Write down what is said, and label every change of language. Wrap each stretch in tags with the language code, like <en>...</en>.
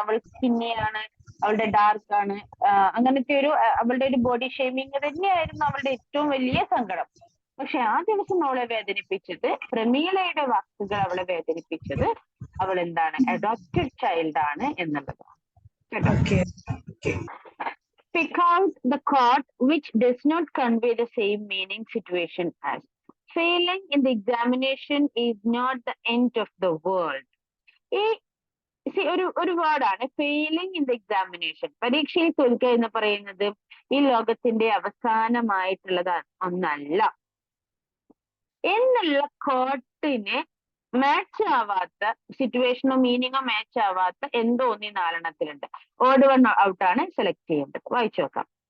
<ml>അവൾ സ്കിന്നിയാണ്, അവളുടെ ഡാർക്ക് ആണ്, അങ്ങനത്തെ ഒരു അവളുടെ ഒരു ബോഡി ഷേമിങ് തന്നെയായിരുന്നു അവളുടെ ഏറ്റവും വലിയ സങ്കടം. പക്ഷെ ആ ദിവസം അവളെ വേദനിപ്പിച്ചത്, പ്രമീളയുടെ വാക്കുകൾ അവളെ വേദനിപ്പിച്ചത് അവൾ എന്താണ്, അഡോപ്റ്റഡ് ചൈൽഡ് ആണ് എന്നുള്ളതാണ്.</ml> <en>Pick out the chord which does not convey the same meaning situation as. Failing in the examination is not the end of the world.</en> <ml>ഒരു വേർഡാണ്</ml> <en>Failing in the examination.</en> <ml>പരീക്ഷയിൽ തോൽക്കുക എന്ന് പറയുന്നത് ഈ ലോകത്തിന്റെ അവസാനമായിട്ടുള്ളത് ഒന്നല്ല എന്നുള്ള കോട്ടിന് മാച്ച് ആവാത്ത, സിറ്റുവേഷനോ മീനിങ്ങോ മാച്ച് ആവാത്ത എന്തോ ഒന്നി 4 ഓഡ് വൺ ഔട്ട് ആണ് സെലക്ട് ചെയ്യേണ്ടത്. വായിച്ചു നോക്കാം.</ml>